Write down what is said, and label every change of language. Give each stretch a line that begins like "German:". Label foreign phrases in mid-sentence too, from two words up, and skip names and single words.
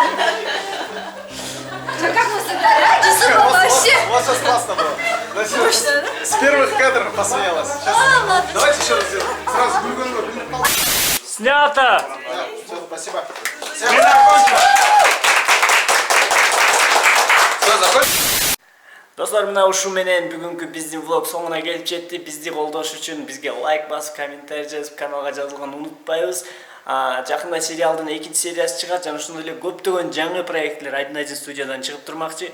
Russian: Как вы сыграли? Вообще. У вас сейчас классно было. Назир, с первых кадров посмеялась. Сейчас. Давайте еще раз сделаем. Сразу гуль-гуль-гуль. Снято! Все, спасибо.
Kyrgyz: Достор, мына ушу менен бүгүнкү биздин влог соңуна келип жетти. Бизди колдош үчүн бизге лайк басып, комментарий жазып, каналга жазылганды унутпайбыз. Жакында сериалдын 2 сериясы чыгат жана ошондой эле көптөгөн жаңы проекттер Айдын студиядан чыгып турмакчы.